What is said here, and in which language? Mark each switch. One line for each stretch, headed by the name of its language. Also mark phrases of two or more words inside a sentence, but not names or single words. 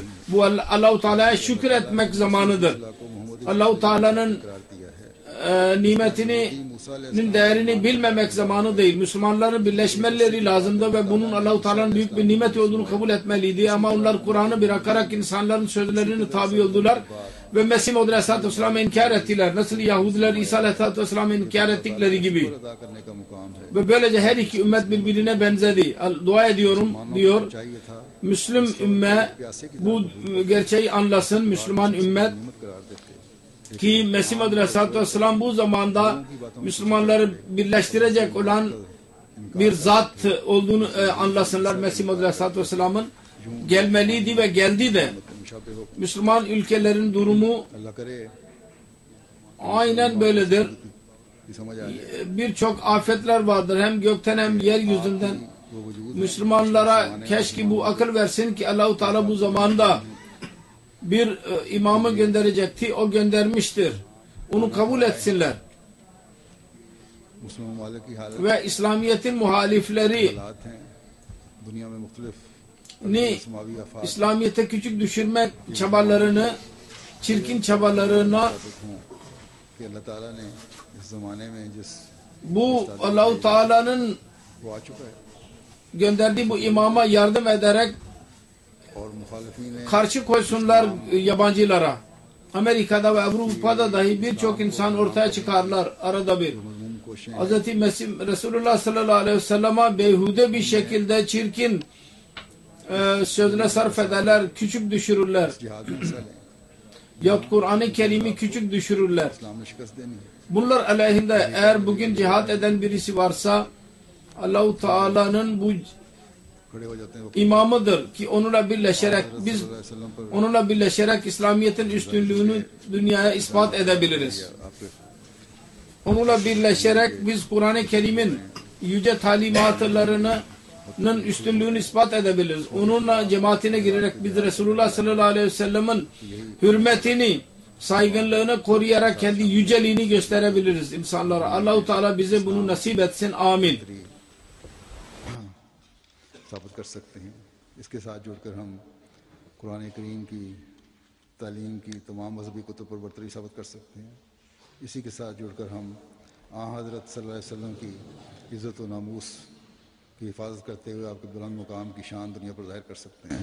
Turkish: Bu Allah-u Teala'ya şükür etmek zamanıdır. Allah-u Teala'nın nimetinin değerini bilmemek zamanı değil. Müslümanların birleşmeleri lazımdı ve bunun Allah-u Teala'nın büyük bir nimet olduğunu kabul etmeliydi. Ama onlar Kur'an'ı bırakarak insanların sözlerine tabi oldular ve Mesih
Arabic: عليه الصلاة والسلام
Turkish: inkar ettiler. Nasıl Yahudiler İsa
Arabic: عليه الصلاة والسلام
Turkish: inkar ettikleri gibi.
Urdu: ادا کرنے کا مقام ہے
Turkish: Ve böylece her iki ümmet birbirine benzedi. Dua ediyorum diyor.
Urdu: چاہیے تھا
Turkish: Müslüm ümmet bu gerçeği anlasın. Müslüman ümmet
Urdu: ہمت قرار دیتے
Turkish: ki Mesih
Arabic: عليه الصلاة والسلام
Turkish: bu zamanda Müslümanları birleştirecek olan bir zat olduğunu anlasınlar. Mesih
Arabic: عليه الصلاة والسلام
Turkish: gelmeliydi ve geldi de.
Urdu: مشابہ ہو
Turkish: Müslüman ülkelerin durumu
Urdu: اللہ کرے
Turkish: aynen böyledir.
Urdu: کہ سمجھ آ جائے
Turkish: Birçok afetler vardır hem gökten hem yeryüzünden.
Urdu: وہ وجود
Turkish: Müslümanlara keşke bu akıl versin ki Allah-u Teala bu zamanda bir imamı gönderecekti. O göndermiştir. Onu kabul etsinler.
Urdu: مسلم ممالک کی حالت
Turkish: Ve İslamiyet'in muhalifleri
Urdu: حالات ہیں دنیا میں مختلف سماوی آفات
Turkish: İslamiyet'e küçük düşürmek çabalarını, çirkin çabalarına
Urdu: کہ اللہ تعالیٰ نے اس زمانے میں جس
Turkish: Bu Allah-u Teala'nın
Urdu: وہ آ چکا ہے
Turkish: gönderdiği bu imama yardım ederek
Urdu: اور مخالفین نے
Turkish: karşı koysunlar yabancılara. Amerika'da ve Avrupa'da dahi birçok insan ortaya çıkarlar arada bir.
Urdu: مذموم کوششیں
Turkish: Hz. Mesih Resulullah
Arabic: صلى الله عليه وسلم
Turkish: beyhude bir şekilde çirkin sözle sarf ederler, küçük düşürürler.
Urdu: جہاد میں حصہ لیں,
Turkish: Yahut Kur'an-ı Kerim'i küçük düşürürler.
Urdu: اسلام نے شکست دینی ہے.
Turkish: Bunlar aleyhinde eğer bugün cihat eden birisi varsa Allah-u Teala'nın bu
Urdu: کھڑے ہو جاتے ہیں وہ
Turkish: imamıdır ki onunla birleşerek biz
Arabic: صلى الله عليه وسلم पर
Turkish: onunla birleşerek İslamiyet'in üstünlüğünü dünyaya ispat edebiliriz.
Urdu: आपके
Turkish: Onunla birleşerek biz Kur'an-ı Kerim'in yüce talimatlarının üstünlüğünü ispat edebiliriz. Onunla cemaatine girerek biz Resulullah
Arabic: صلى الله عليه وسلم
Turkish: hürmetini, saygınlığını koruyarak kendi yüceliğini gösterebiliriz insanlara. Allah-u Teala bize bunu nasip etsin. Amin.
Urdu: ثابت کر سکتے ہیں. اس کے ساتھ جڑ کر ہم قرآن کریم کی تعلیم کی تمام مذہبی کتب پر برتری ثابت کر سکتے ہیں. اسی کے ساتھ جڑ کر ہم حضرت
Arabic: صلى الله عليه وسلم
Urdu: کی عزت و ناموس کی حفاظت کرتے ہوئے آپ کے بلند مقام کی شان دنیا پر ظاہر کر سکتے ہیں.